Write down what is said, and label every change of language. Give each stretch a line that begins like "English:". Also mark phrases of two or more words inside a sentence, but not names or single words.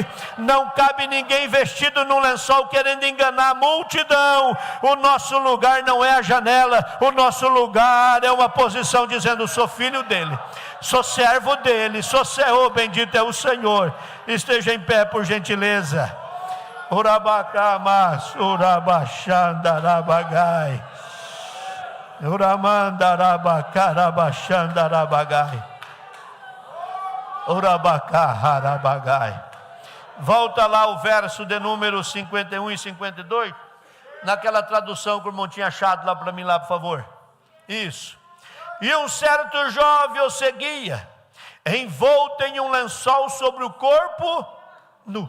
Portuguese: Não cabe ninguém vestido num lençol querendo enganar a multidão. O nosso lugar não é a janela, o nosso lugar é uma posição dizendo, sou filho dele, sou servo dele, bendito é o Senhor. Esteja em pé, por gentileza. Urabakamas, urabachandarabagai, uramandarabacarabaxandarabagai, urabacaharabagai. Volta lá o verso de número 51 e 52, naquela tradução que o irmão tinha achado lá para mim, lá, por favor. Isso. E um certo jovem o seguia, envolto em um lençol sobre o corpo nu.